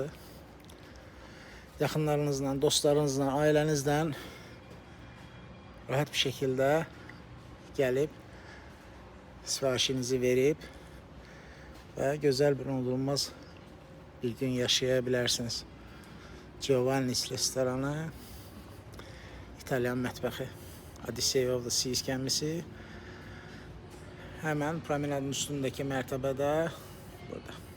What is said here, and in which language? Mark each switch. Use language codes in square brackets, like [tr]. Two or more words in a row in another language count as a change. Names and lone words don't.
[az] Yaxınlarınızla, dostlarınızla, ailənizlə rahat bir şəkildə gəlib sifarişinizi verib və gözəl bir unudulmaz bir gün yaşaya bilərsiniz. Giovanni's restoranı, İtalyan mətbəxi, Odyssey of the Seas gəmisi. [tr] Hemen promenadın üstündeki mertebede burada.